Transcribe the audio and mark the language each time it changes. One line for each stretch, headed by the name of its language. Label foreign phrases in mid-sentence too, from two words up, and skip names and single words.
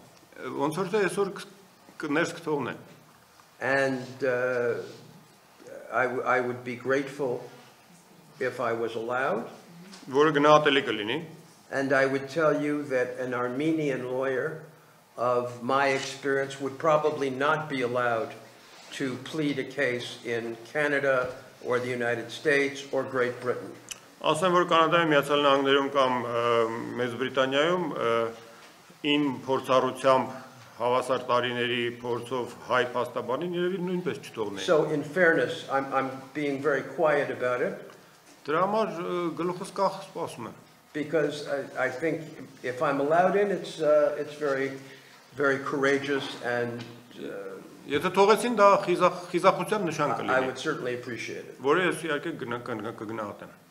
English: And I would be grateful if I was allowed. And I would tell you that an Armenian lawyer of my experience would probably not be allowed to plead a case in Canada or the United States or Great Britain.
Armenian: Ասեմ, որ Կանադայում, Միացյալ Նահանգներում կամ Մեծ Բրիտանիայում իմ փորձառությամբ հավասար տարիների փորձով հայ փաստաբանին երևի նույնպես չթողնեին.
English: So in fairness, I'm being very quiet about it.
Armenian: Դրա համար գլուխս կախ սպասում եմ.
English: Because I think if I'm allowed in, it's very, very courageous and
Armenian: Եթե թողեցին դա խիզախության նշան կլինի.
English: I would certainly appreciate it.
Armenian: Որը ես իհարկե կգնահատեմ.